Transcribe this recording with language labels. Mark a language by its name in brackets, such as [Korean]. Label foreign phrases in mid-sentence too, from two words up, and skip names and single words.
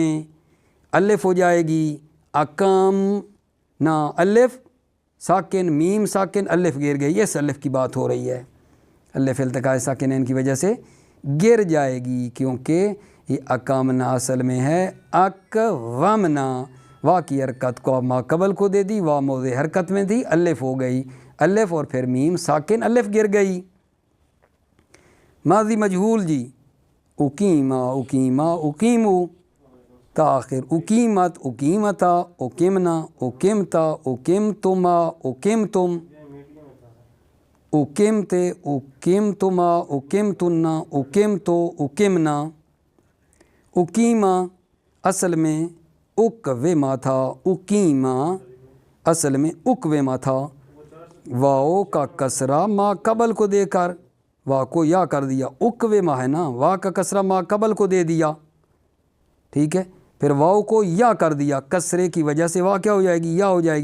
[Urdu] الف ہو جائے گی، اقامنا، الف ساکن، میم ساکن، الف گر گئی، اس الف کی بات ہو رہی ہے، الف [Arabic] التقاء ساکنین [Urdu] کی وجہ سے گر جائے گی، کیونکہ یہ اقامنا اصل میں ہے اقوامنا، وا کی حرکت کو ما قبل کو دے دی، وا موضع حرکت میں تھی، الف ہو گئی، الف اور پھر میم ساکن، الف گر گئی۔ ماضی مجہول جی، [Arabic] اقیما اقیما اقیمو تاخر، اقیمت اقیمتا اقیمنا اقیمتا اقیمتما اقیمتم، اقیمتے اقیمتما اقیمتنا اقیمتو اقیمنا، [Urdu] اقیما اصل میں اقویما تھا، اقیما اصل میں اقویما تھا، واو کا کسرہ ما قبل کو دے کر وا کو یا کر دیا، اقویما ہے نا، وا کا کسرہ ما قبل کو دے دیا، ٹھیک ہے، پھر واو کو یا کر دیا، کسرے کی وجہ سے وا کیا ہو جائے گی، یا ہو جائے